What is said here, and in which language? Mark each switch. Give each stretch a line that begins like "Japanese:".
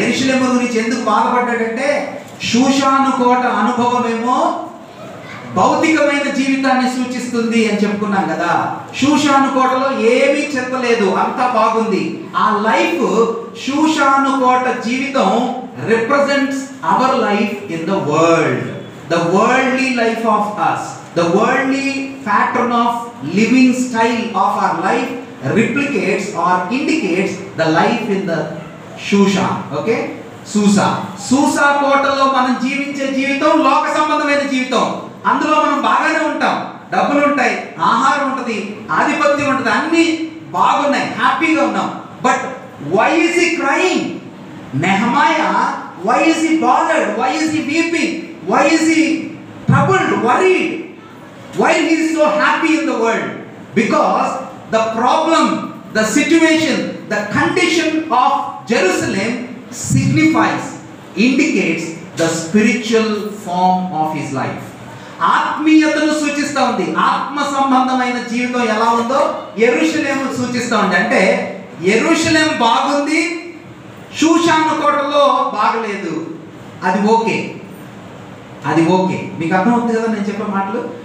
Telugu: యెరూషలేము గురించి ఎందుకు బాధపడ్డాడంటే షూషాను కోట అనుభవమేమో భౌతికమైన జీవితాన్ని సూచిస్తుంది అని చెప్పుకున్నాం కదా. షూషాను కోటలో ఏమీ చెప్పలేదు, అంతా బాగుంది. ఆ లైఫ్, షూషాను కోట జీవితం
English: Represents our life in the world. The worldly life of us, the worldly pattern of living style of our life replicates or indicates the life in the Shushan.
Telugu: Okay, సూసా కోటలో మనం జీవించే జీవితం లోక సంబంధమైన జీవితం. అందులో మనం బాగానే ఉంటాం, డబ్బులు ఉంటాయి, ఆహారం ఉంటుంది, ఆధిపత్యం ఉంటుంది, అన్నీ బాగున్నాయి, హ్యాపీగా ఉన్నాం. But
English: why is he crying? Nehemiah, why is he bothered? Why is he weeping? Why is he troubled, worried? Why he is so happy in the world? Because the problem, the situation, the condition of Jerusalem signifies, indicates the spiritual form of his life.
Telugu: ఆత్మీయతను సూచిస్తూ ఉంది. ఆత్మ సంబంధమైన జీవితం ఎలా ఉందో యెరూషలేము సూచిస్తూ ఉంది. అంటే యెరూషలేం బాగుంది, షూషాను కోటలో బాగలేదు. అది ఓకే, అది ఓకే. మీకు అర్థమవుతుంది కదా నేను చెప్పే మాటలు?